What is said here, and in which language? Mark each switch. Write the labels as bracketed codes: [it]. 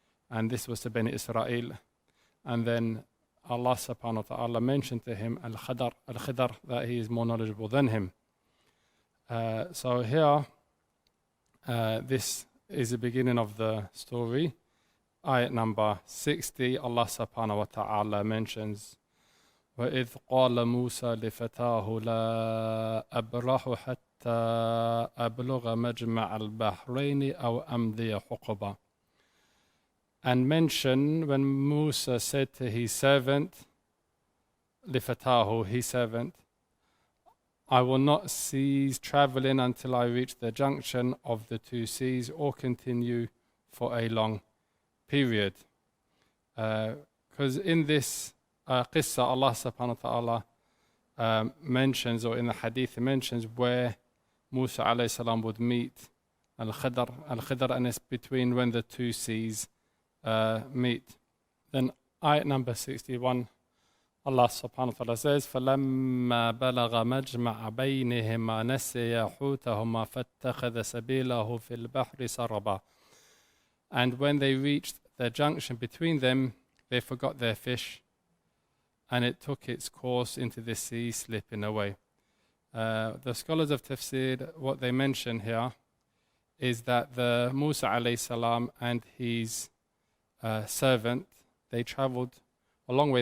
[en] And this was to Bani Israel. And then Allah subhanahu wa ta'ala mentioned to him Al-Khidr, that he is more knowledgeable than him. So here, this is the beginning of the story. Ayat number 60, Allah subhanahu wa ta'ala mentions, [ar] وَإِذْ قَالَ مُوسَى لِفَتَاهُ لَا أَبْرَحُ حَتَّى أَبْلُغَ مَجْمَعَ الْبَحْرَيْنِ أَوْ أَمْضِيَ حُقُبًا. [en] And mention when Musa said to his servant, لِفَتَاهُ, his servant, I will not cease traveling until I reach the junction of the two seas or continue for a long period. Because in this qissa, Allah subhanahu wa ta'ala mentions, or in the hadith, mentions where Musa alayhi salam would meet Al-Khidr, and it's between when the two seas meet. Then ayat number 61, Allah subhanahu wa ta'ala says, [ar] فَلَمَّا بَلَغَ مَجْمَعَ بَيْنِهِمَا نَسِيَ حُوتَهُمَا فَاتَّخَذَ سَبِيلَهُ فِي الْبَحْرِ سَرَبًا. [en] And when they reached the junction between them, they forgot their fish, and it took its course into the sea, slipping away. The scholars of Tafsir, what they mention here is that the Musa alayhi salam and his servant, they traveled a long way.